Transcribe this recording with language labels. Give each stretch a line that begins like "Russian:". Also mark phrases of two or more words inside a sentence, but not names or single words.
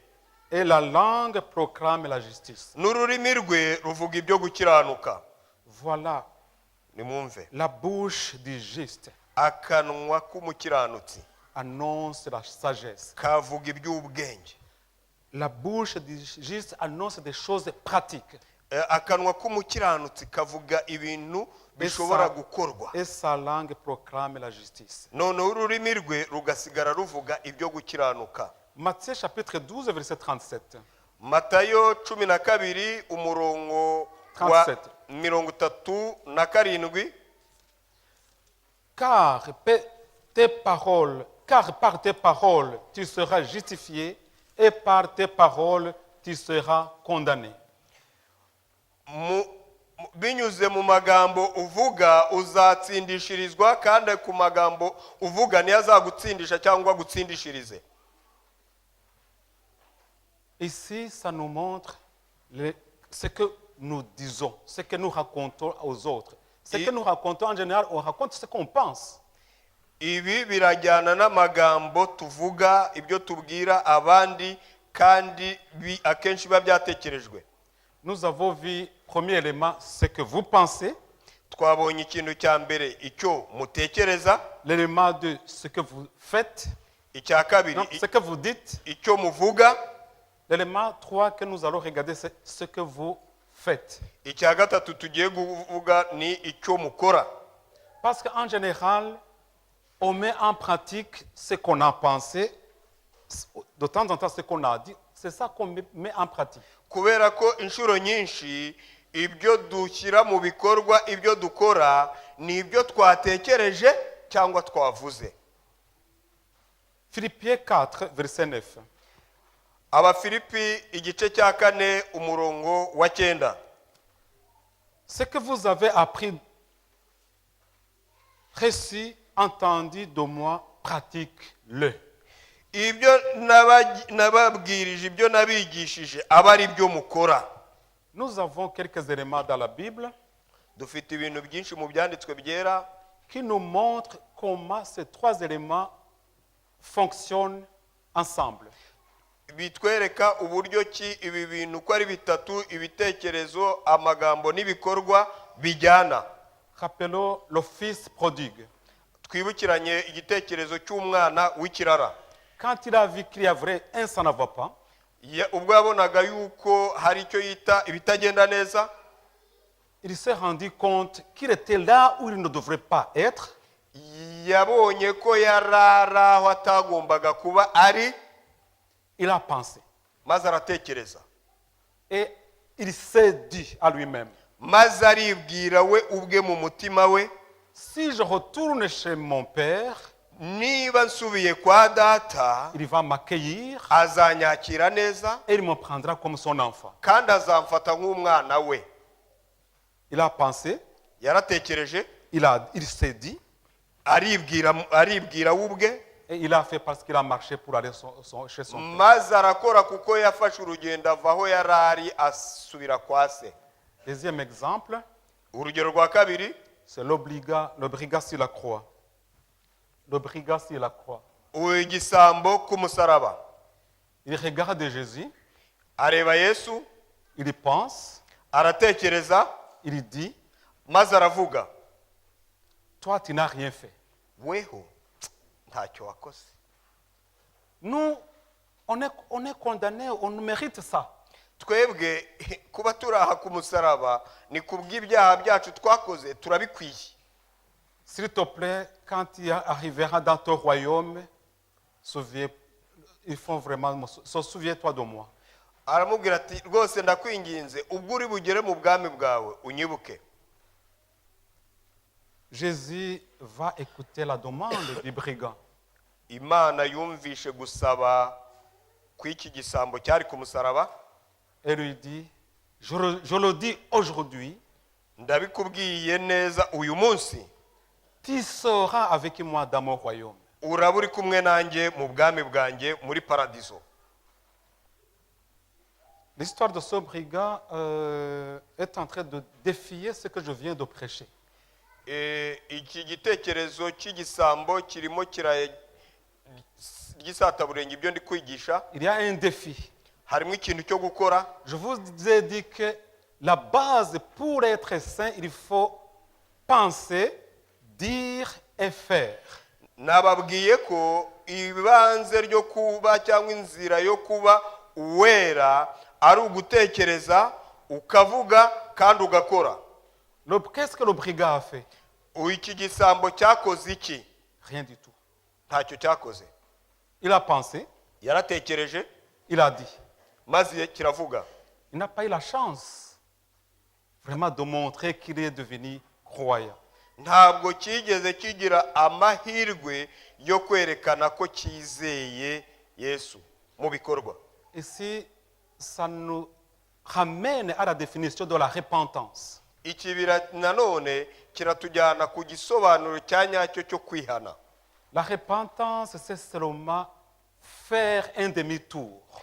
French: et la langue proclame la justice.
Kinyarwanda: n'ururimi rwe ruvuga ibyo gukiranuka.
French: Voilà
Kinyarwanda: Nimwumve,
French: la bouche du juste
Kinyarwanda: akanwa k'umukiranutsi
French: annonce la sagesse.
Kinyarwanda: kavuga iby'ubwenge.
French: La bouche du juste annonce des choses pratiques.
Kinyarwanda: Akanwa k'umukiranutsi kavuga ibintu bishobora gukorwa,
French: Et sa langue proclame la justice.
Kinyarwanda: noneho ururimi rwe rugasigara ruvuga ibyo gukiranuka.
French: Matthieu chapitre 12, verset 37.
Kinyarwanda: Matayo 12 umurongo wa 37.
French: Car par tes paroles tu seras justifié et par tes paroles tu seras condamné.
Kinyarwanda: Binyuze mu magambo uvuga uzatsindishirizwa, kandi ku magambo uvuga niyo azagutsindisha cyangwa gutsindishirize.
French: Ici, ça nous montre ce que nous disons, ce que nous racontons aux autres. Ce que nous racontons en général, on raconte ce qu'on pense.
Kinyarwanda: Ibi birajyana n'amagambo tuvuga, ibyo tubwira abandi, kandi akenshi biba byatekerejwe.
French: Nous avons vu, premier élément, ce que vous pensez.
Kinyarwanda: Twabonye ikintu cya mbere, icyo mutekereza.
French: L'élément 2, ce que vous faites.
Kinyarwanda: Icya kabiri,
French: Non, ce que vous dites.
Kinyarwanda: icyo muvuga.
French: L'élément 3 que nous allons regarder, c'est ce que vous faites.
Kinyarwanda: Icya gatatu tugiye kuvuga ni icyo mukora.
French: Parce qu'en général, on met en pratique ce qu'on a pensé, de temps en temps ce qu'on a dit, c'est ça qu'on met en pratique.
Kinyarwanda: Kubera ko inshuro nyinshi ibyo dushyira mu bikorwa, ibyo dukora ni ibyo twatekereje cyangwa twavuze.
French: Philippiens 4, verset 9.
Kinyarwanda: Abafilipi igice cya 4 umurongo wa 9.
French: Ce que vous avez appris, reçu, entendu de moi, pratique-le.
Kinyarwanda: Ibyo nababwirije, ibyo nabigishije aba ari byo mukora.
French: Nous avons quelques éléments dans la Bible
Kinyarwanda: Dufite ibintu byinshi mu byanditswe byera
French: qui nous montrent comment ces trois éléments fonctionnent ensemble.
Kinyarwanda: bitwereka uburyo ki ibi bintu ko ari bitatu, ibitekerezo, amagambo n'ibikorwa bijyana.
French: Rappelons le fils prodigue.
Kinyarwanda: Twibukiranye igitekerezo cy'umwana w'ikirara.
French: Quand il a vu qu'il y avait un ça ne va pas,
Kinyarwanda: Ubwo yabonaga yuko hari icyo yita ibitagenda neza,
French: il s'est rendu compte qu'il était là où il ne devrait pas être.
Kinyarwanda: yabonye ko yarara aho atagombaga kuba ari,
French: Il a pensé.
Kinyarwanda: maze aratekereza.
French: Et il s'est dit à lui-même,
Kinyarwanda: Maze aribwira we ubwe mu mutima we,
French: si je retourne chez mon père,
Kinyarwanda: niba nsubiye kwa data
French: il va m'accueillir
Kinyarwanda: azanyakira neza
French: et il me prendra comme son enfant.
Kinyarwanda: kandi azamfata nk'umwana we.
French: Il a pensé,
Kinyarwanda: Yaratekereje,
French: il s'est dit,
Kinyarwanda: aribwira we ubwe,
French: et il a fait parce qu'il a marché pour aller chez son père.
Kinyarwanda: maze arakora kuko yafashe urugendo ava aho yari ari asubira kwa se.
French: Deuxième exemple,
Kinyarwanda: Urugero rwa kabiri,
French: c'est l'obligat sur la croix. le brigand sur la croix.
Kinyarwanda: igisambo k'umusaraba.
French: Il regarde Jésus,
Kinyarwanda: Areba Yesu,
French: il y pense,
Kinyarwanda: aratekereza,
French: il dit,
Kinyarwanda: maze aravuga,
French: toi tu n'as rien fait.
Kinyarwanda: weho ntacyo wakoze.
French: Nous, on est condamnés, on mérite ça.
Kinyarwanda: Twebwe kuba turaha ku musaraba ni kubw'ibyaha byacu twakoze, turabikwiye.
French: S'il te plaît, quand tu arriveras dans ton royaume, il faut vraiment, souviens-toi de moi.
Kinyarwanda: Aramubwira ati rwose ndakwinginze ubwo uri bugere mu bwami bwawe unyibuke.
French: Jésus va écouter la demande du brigand.
Kinyarwanda: Imana yumvishe gusaba kw'iki gisambo cyari ku musaraba.
French: Et lui dit, je le dis aujourd'hui,
Kinyarwanda: Ndabikubwiye neza uyu munsi,
French: tu seras avec moi dans mon royaume.
Kinyarwanda: uraba uri kumwe nanjye mu bwami bwanjye muri paradiso.
French: L'histoire de ce brigand est en train de défier ce que je viens de prêcher.
Kinyarwanda: Iki gitekerezo cy'igisambo kirimo gisataburenga ibyo ndi kwigisha.
French: Il y a un défi.
Kinyarwanda: Harimo ikintu cyo gukora.
French: Je vous ai dit que la base pour être saint, il faut penser, dire et faire.
Kinyarwanda: Nababwiye ko ibanze ryo kuba cyangwa inzira yo kuba uwera ari ugutekereza, ukavuga kandi ugakora.
French: Qu'est-ce que le brigand a fait?
Kinyarwanda: Iki gisambo cyakoze iki?
French: Rien du tout.
Kinyarwanda: Ntacyo cyakoze.
French: Il a pensé,
Kinyarwanda: Yaratekereje,
French: il a dit.
Kinyarwanda: maze kiravuga.
French: Il n'a pas eu la chance vraiment de montrer qu'il est devenu croyant.
Kinyarwanda: Ntabwo kigeze kigira amahirwe yo kwerekana ko cyizeye Yesu mu bikorwa.
French: Ici, ça nous ramène à la définition de la repentance.
Kinyarwanda: Ikibira nanone kiratujyana ku gisobanuro cya nyacyo cyo kwihana.
French: La repentance, c'est seulement faire un demi-tour.